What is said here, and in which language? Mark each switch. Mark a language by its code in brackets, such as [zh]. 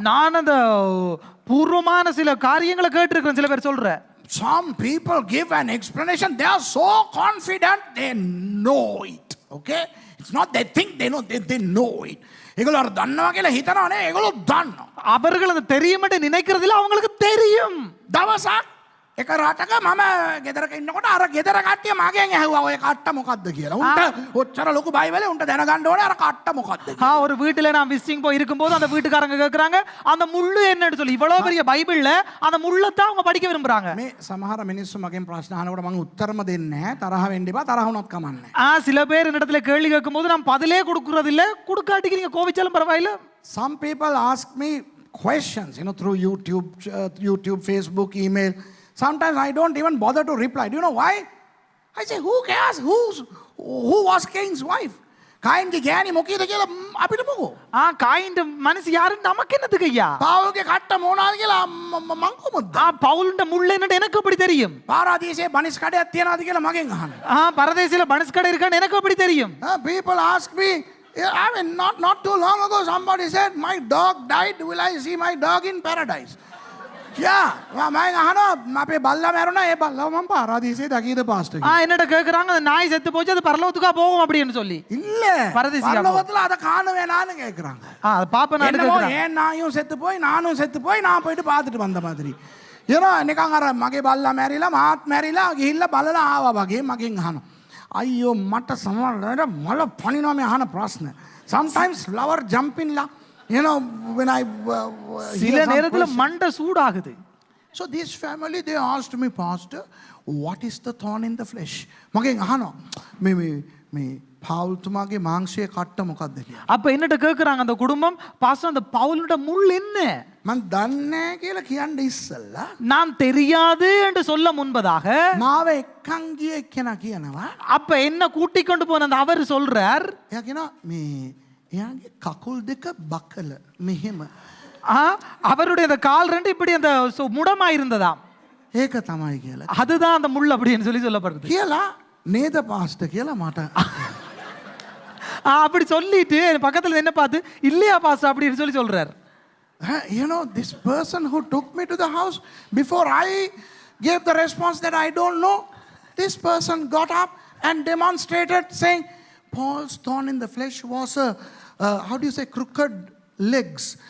[ta] நான் அந்த பூர்வமான சில காரியங்களை கேட்டிருக்கிறேன். சில பேர் சொல்ற. [en] Some people give an explanation. They are so confident they know it. Okay? It's not they think they know, they know it. [si] ඒගොල්ලෝ අර දන්නවා කියලා හිතනවානේ. ඒගොල්ලෝ දන්නවා. [ta] அவர்கள் அது தெரியும் என்று நினைக்கிறதில்ல, அவங்களுக்கு தெரியும். [si] දවසක් එක රටක මම ගෙදරක ඉන්නකොට අර ගෙදර කට්ටිය මගෙන් ඇහුවා ඔය කට්ට මොකද්ද කියලා. උන්ට ඔච්චර ලොකු බයිබලේ උන්ට දැනගන්න ඕනේ අර කට්ට මොකද්ද කියලා. [ta] ஒரு வீட்டுல நான் விசிட்டிங் போய் இருக்கும்போது அந்த வீட்டுக்காரங்க கேக்குறாங்க அந்த முள்ளு என்னன்னு சொல்லி. இவ்வளவு பெரிய பைபிள்ல அந்த முள்ளத்தான் அவங்க படிக்க விரும்புறாங்க. [si] මේ සමහර මිනිස්සු මගෙන් ප්‍රශ්න අහනකොට මම උත්තරම දෙන්නේ නැහැ. තරහ වෙන්න එපා. තරහ වුණත් කමක් නැහැ. [ta] சில பேர் என்னிடத்துல கேள்வி கேட்கும்போது நான் பதிலே கொடுக்கறது இல்ல. கொடுக்காட்டிக்கு நீங்க கோவிச்சாலும் பரவாயில்ல. [en] Some people ask me questions, you know, through YouTube, Facebook, email. Sometimes I don't even bother to reply. Do you know why? I say, who cares? Who was Cain's wife? [si] කායින්ගේ ගෑණි මොකීද කියලා අපිට මොකෝ? [ta] காயின் மனசு யாருன்னு நமக்கு என்னத்துக்கு ஐயா? [si] පාවුල්ගේ කට්ට මොනාද කියලා මං කොහොමද? [ta] பவுலுண்ட முள்ள என்னன்னு எனக்கு எப்படி தெரியும்? [si] පාරාදීසේ බනිස් කඩයක් තියනවාද කියලා මගෙන් අහනවා. [ta] பரதேசில பனஸ் கடை இருக்கான்னு எனக்கு எப்படி தெரியும்? [en] People ask me, I mean, not too long ago, somebody said, my dog died. Will I see my dog in paradise? [si] Yeah. මම අහනවා අපේ බල්ලා මැරුණා. ඒ බල්ලව මම පාරාදීසේ දකීද පාස්ටර් කියලා. [ta] என்னட்ட கேக்குறாங்க அந்த நாய் செத்து போச்சு அது பரலோகத்துக்கா போகும் அப்படின்னு சொல்லி. இல்ல. பரதேசிக்கா போகும். பரலோகத்துல அத காணவே நானு கேக்குறாங்க. அது பாப்ப நாடு கேக்குறாங்க. ஏன் நாயும் செத்து போய் நானும் செத்து போய் நான் போயிட்டு பார்த்துட்டு வந்த மாதிரி. [si] නිකන් අර මගේ බල්ලා මැරිලා මාත් මැරිලා ගිහිල්ලා බලලා ආවා වගේ මගෙන් අහනවා. අයියෝ මට සමහරවිට මල පණිනවා මේ අහන ප්‍රශ්න. [en] Sometimes flower jump in la. When I [ta] சில நேரத்துல மண்டை சூடாகுது. [en] So this family they asked me, Pastor, what is the thorn in the flesh? [si] මගෙන් අහනවා මේ පවුල්තුමාගේ මාංශයේ කට්ට මොකක්ද කියලා. [ta] அப்ப என்னட்ட கேக்குறாங்க அந்த குடும்பம் பாஸ்டர் அந்த பவுலோட முள் என்ன? [si] මං දන්නේ කියලා කියන්න ඉස්සෙල්ලා [ta] நான் தெரியாது என்று சொல்ல முன்பதாக [si] මාව එක්කන් ගිය එක්කෙනා කියනවා. [ta] அப்ப என்ன கூட்டிக் கொண்டு போன அந்த அவர் சொல்றார். [si] එයා කියනවා මේ එයාගේ කකුල් දෙක බකල මෙහෙම. [ta] அவருடைய அந்த கால் ரெண்டு இப்படி அந்த முடமா இருந்ததாம். [si] ඒක තමයි කියලා. [ta] அதுதான் அந்த முள் அப்படின்னு சொல்லி சொல்லப்படுது. [si] කියලා නේද පාස්ටර් කියලා මට. [ta] அப்படி சொல்லிட்டு பக்கத்துல என்ன பார்த்து இல்லையா பாஸ்டர் அப்படின்னு சொல்லி சொல்றார். [en] This person who took me to the house before I gave the response that I don't know, this person got up and demonstrated saying Paul's thorn in the flesh was how do you say, crooked legs.